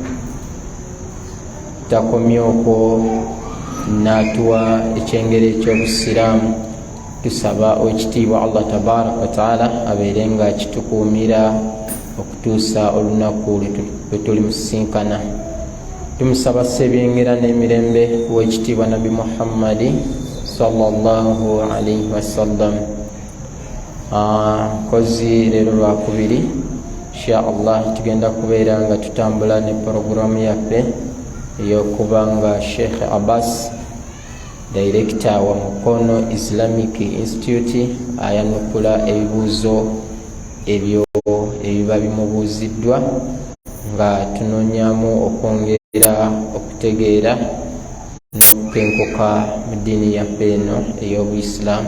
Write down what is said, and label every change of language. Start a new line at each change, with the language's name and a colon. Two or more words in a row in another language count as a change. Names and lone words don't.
Ganda: Takomye okwo n'atuwa ekyengero eky'obusiraamu. Tusaba owekitiibwa
Arabic: الله تبارك وتعالى
Ganda: abeere nga akitukuumira okutuusa olunaku lwe tulimusinkana. Tumusaba sebyengera n'emirembe owekitiibwa Nabi Muhammadi
Arabic: صلى الله عليه وسلم.
Ganda: Kozi leero lwakubiri,
Arabic: إن شاء الله
Ganda: tugenda kubeera nga tutambula ne programu yaffe ey'okubanga Sheikh Abbas, Director wa Mukono Islamic Institute, ayanukula ebibuuzo ebyo ebiba bimubuuziddwa nga tunoonyamu okwongera okutegeera n'okukenkuka mu ddiini yaffe eno ey'Obuislaamu.